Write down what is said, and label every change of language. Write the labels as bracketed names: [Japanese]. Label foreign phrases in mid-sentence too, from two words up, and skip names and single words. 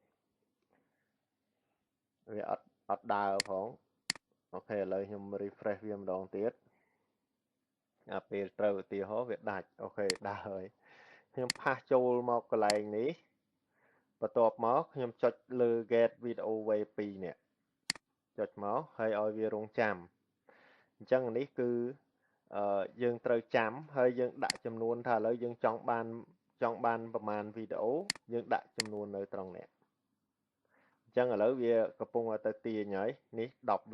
[Khmer] វាអត់ដើរផងអូខេឥឡូវខ្ញុំ refresh វាម្ដងទៀតពេលត្រូវឧទាហរណ៍វាដាច់អូខេដើរហើយខ្ញុំផាសចូលមកកន្លែងនេះបន្ទាប់មកខ្ញុំចុចលើ [English] get video way 2 [Khmer] នេះចុចមកហើយឲ្យវារងចាំអញ្ចឹងនេះ គឺយើងត្រូវចាំហើយយើងដាក់ចំនួនថាឥឡូវយើងចង់បានប្រមាណវីដេអូយើងដាក់ចំនួននៅត្រង់នេះអញ្ចឹងឥឡូវវាកំពុងតែទាញហើយនេះ10វី